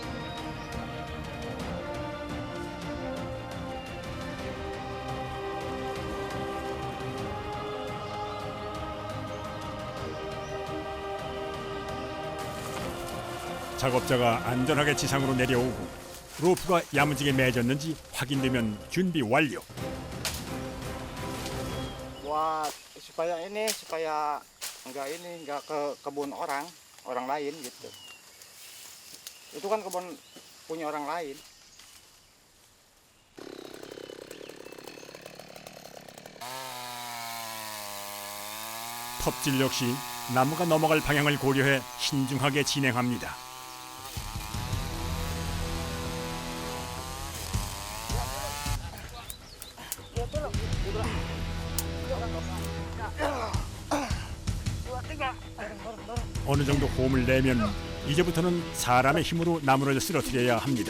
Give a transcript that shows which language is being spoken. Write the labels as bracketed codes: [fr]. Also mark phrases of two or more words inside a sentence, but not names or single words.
[ko] 작업자가 안전하게 지상으로 내려오고 로프가 야무지게 매졌는지 확인되면 준비 완료. [id] Buat supaya nggak ke kebun orang lain gitu. Itu kan kebun punya orang lain. [ko] 톱질 역시 나무가 넘어갈 방향을 고려해 신중하게 진행합니다. 어느 정도 호흡을 내면 이제부터는 사람의 힘으로 나무를 쓰러뜨려야 합니다.